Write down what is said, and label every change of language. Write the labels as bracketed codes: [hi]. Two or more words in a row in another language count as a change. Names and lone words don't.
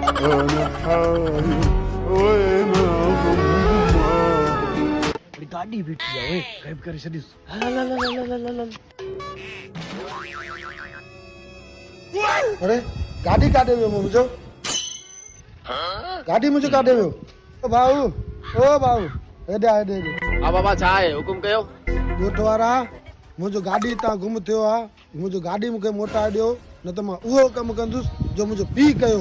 [ar] أنا حاير وين أضمها [sd] गाड़ी बीठी है ओए गायब कर छदीस ला ला ला ला ला ला अरे गाड़ी काढे वियो मुंहिंजो गाड़ी मुंहिंजो काढे वियो ओ भाऊ हेॾे आ हेॾे आ बाबा छा आहे हुकुम कयो ॻोठ वारा मुंहिंजो गाॾी हितां गुम थियो आहे मुंहिंजो गाॾी मूंखे मोटाए ॾियो न त मां उहो कमु कंदुसि जो मुंहिंजो पीउ कयो